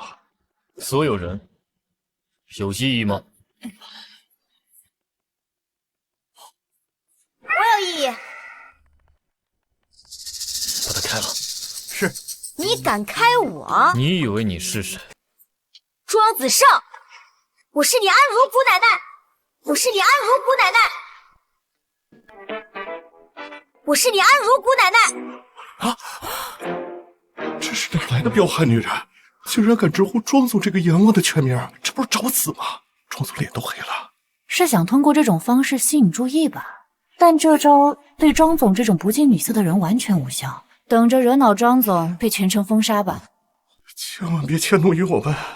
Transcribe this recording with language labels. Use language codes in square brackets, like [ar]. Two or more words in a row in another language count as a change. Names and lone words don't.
[zh] 所有人有異議嗎？我有異議。把他開了。是。你敢開我？你以為你是誰？莊子勝，我是你安如姑奶奶，我是你安如姑奶奶。我是你安如姑奶奶！啊！这是哪來的彪悍女人？竟然敢直呼莊總這個閻王的全名，這不是找死嗎？莊總臉都黑了。是想通過這種方式吸引注意吧？但這招對莊總這種不近女色的人完全無效。等着惹惱莊總，被全城封殺吧！千萬別遷怒於我們。